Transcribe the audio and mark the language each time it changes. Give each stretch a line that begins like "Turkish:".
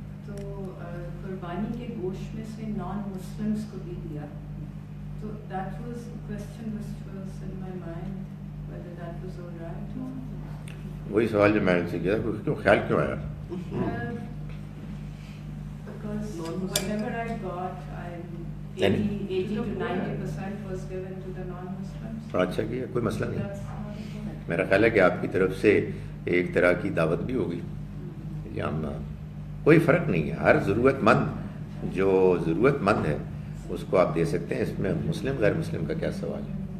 Urdu: تو قربانی کے گوشت میں سے نان مسلمس کو بھی دیا،
English: تو that was question which was in my mind whether that was all right or not.
Urdu: وہی سوال جو میں نے سے کیا کیوں خیال کیوں آیا؟
English: Because whatever I got, 80 to 90% was given to the non-Muslims.
Urdu: اچھا کیا، کوئی مسئلہ نہیں. میرا خیال ہے کہ آپ کی طرف سے ایک طرح کی دعوت بھی ہوگی. کوئی فرق نہیں ہے، ہر ضرورت مند جو ضرورت مند ہے اس کو آپ دے سکتے ہیں. اس میں مسلم غیر مسلم کا کیا سوال ہے.